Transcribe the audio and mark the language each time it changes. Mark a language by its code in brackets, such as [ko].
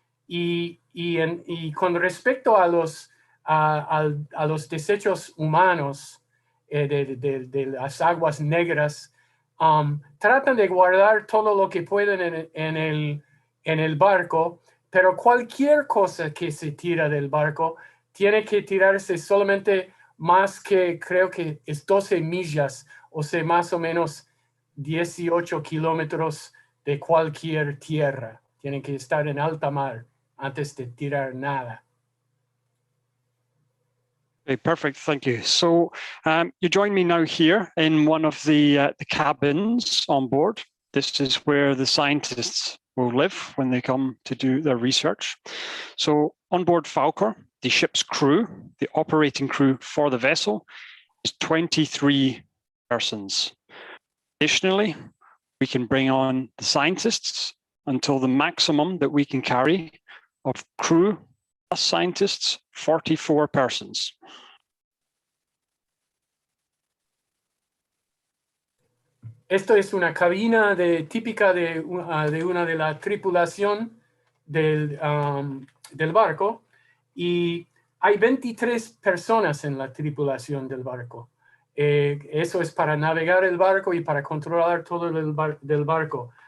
[es] Y con respecto a los desechos humanos, de las aguas negras, tratan de guardar todo lo que pueden en el barco, pero cualquier cosa que se tira del barco tiene que tirarse solamente más que, creo que es 12 millas, o sea, más o menos 18 kilómetros de cualquier tierra. Tienen que estar en alta mar antes de tirar nada. [en] Okay, perfect, thank you. So you join me now here in one of the cabins on board. This is where the scientists will live when they come to do their research. So on board Falcor, the ship's crew, the operating crew for the vessel, is 23 persons. Additionally, we can bring on the scientists until the maximum that we can carry of crew plus scientists, 44 persons. [es] Esto es una cabina típica de una de la tripulación del barco, y hay 23 personas en la tripulación del barco. Eso es para navegar el barco y para controlar todo del barco.